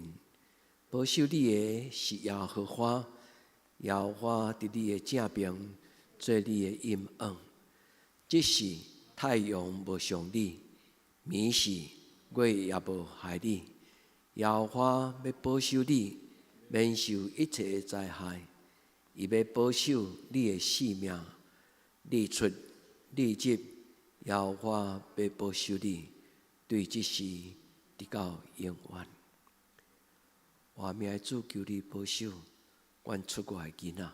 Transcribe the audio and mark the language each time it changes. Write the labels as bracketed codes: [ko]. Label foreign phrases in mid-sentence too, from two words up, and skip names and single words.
[nan] 保守你的是耶和华，耶和华伫你的正边。做你的阴暗，即是太阳无伤你，暝时月也无害你。耶和华要保守你，免受一切的灾害。伊要保守你的性命，日出日入，耶和华要保守你，对即时直到永远。我命的主求你保守阮出外的囡仔。